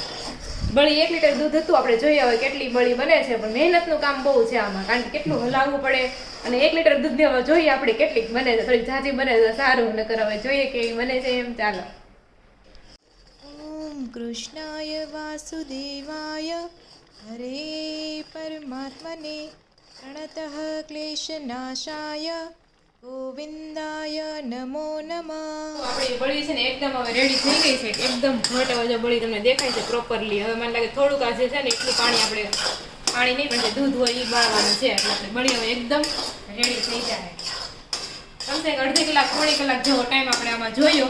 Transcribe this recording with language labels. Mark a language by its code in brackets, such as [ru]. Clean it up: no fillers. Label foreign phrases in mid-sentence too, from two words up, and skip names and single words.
[gu] બળી 1 લીટર દૂધ હતું, આપણે જોઈએ હવે કેટલી બળી બને છે. પણ મહેનતનું કામ બહુ છે આમાં, કારણ કે કેટલું હલાવવું પડે. અને 1 લીટર દૂધને હવે જોઈએ આપણે કેટલીક બને છે. થોડીક ઝાઝી બને તો સારું, નકર હવે જોઈએ કેવી બને છે એમ. ચાલો. [sa] ॐ कृष्णाय वासुदेवाय हरे परमात्मने प्रणतः क्लेशनाशाय गोविन्दाय नमो नमः. [gu] આપણી બળી છે ને એકદમ હવે રેડી થઈ ગઈ છે. એકદમ ઘટ હવે જો બળી તમને દેખાય છે પ્રોપરલી. હવે મને લાગે થોડુંક આ જે છે ને એટલું પાણી નહીં, પણ જે દૂધ હોય એ બાળવાનું છે. એટલે આપણે બળી હવે એકદમ રેડી થઈ જાય. કમસે કમ અડધી કલાક પોણી કલાક જેવો ટાઈમ આપણે આમાં જોયો.